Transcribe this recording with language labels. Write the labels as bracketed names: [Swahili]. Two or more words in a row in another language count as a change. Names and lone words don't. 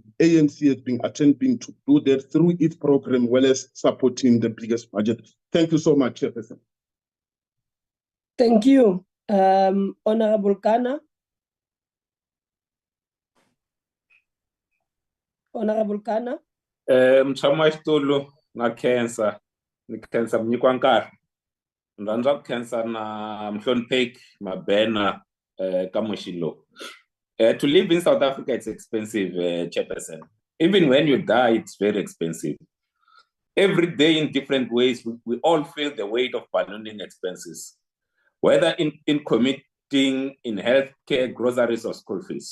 [English] ANC has been attempting to do that through its program, well as supporting the biggest budget. Thank you so much, Chairperson. Thank you. Honorable Kana. Honorable Kana. [Tsonga] Mutshami wa xitulu na khensa ni khensa ku nyikiwa nkarhi ni rhandza ku khensa na Mhlonipheki Mabhena ka moxi lowu. [English] To live in South Africa, it's expensive, Chairperson. Even when you die, it's very expensive. Every day in different ways, we all feel the weight of ballooning expenses, whether in commuting, in healthcare, groceries, or school fees.